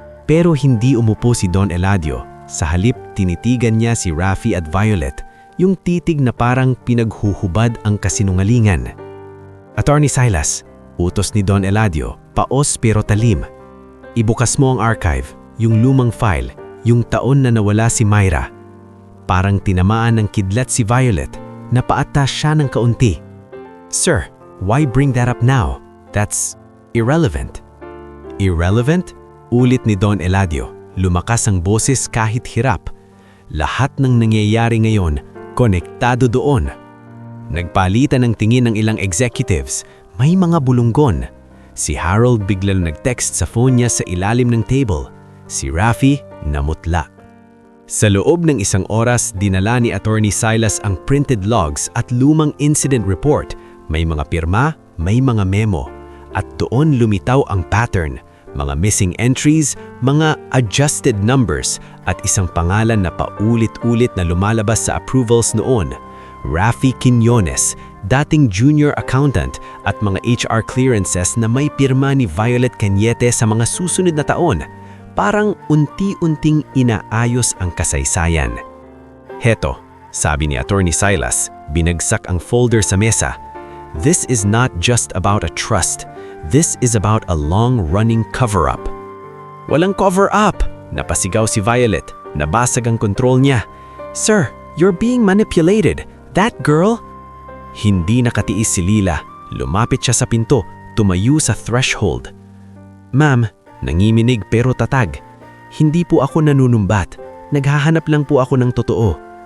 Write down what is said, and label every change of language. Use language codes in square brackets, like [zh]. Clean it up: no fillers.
[tl] Pero hindi umupo si Don Eladio. Sa halip, tinitigan niya si Rafi at Violet, yung titig na parang pinaghuhubad ang kasinungalingan. Attorney Silas, utos ni Don Eladio, paos pero talim. Ibukas mo ang archive, yung lumang file, yung taon na nawala si Myra. Parang tinamaan ng kidlat si Violet, napaata siya ng kaunti. [en] Sir, why bring that up now? That's irrelevant. Irrelevant? [tl] Ulit ni Don Eladio. Lumakas ang boses kahit hirap. Lahat ng nangyayari ngayon, konektado doon. Nagpalitan ng tingin ng ilang executives, may mga bulunggon. Si Harold biglang nag-text sa phone niya sa ilalim ng table. Si Rafi namutla. Sa loob ng isang oras, dinala ni Attorney Silas ang printed logs at lumang incident report. May mga pirma, may mga memo. At doon lumitaw ang pattern, mga missing entries, mga adjusted numbers, at isang pangalan na paulit-ulit na lumalabas sa approvals noon. Rafi Quiñones, dating junior accountant, at mga HR clearances na may pirma ni Violet Cañete sa mga susunod na taon. Parang unti-unting inaayos ang kasaysayan. Heto, sabi ni Attorney Silas, binagsak ang folder sa mesa. [en] This is not just about a trust. This is about a long-running cover-up. [tl] Walang cover-up! Napasigaw si Violet. Nabasag ang control niya. [en] Sir, you're being manipulated. That girl? [tl] Hindi nakatiis si Lila. Lumapit siya sa pinto, tumayo sa threshold. Ma'am, nanginginig pero tatag. Hindi po ako nanunumbat. Naghahanap lang po ako ng totoo.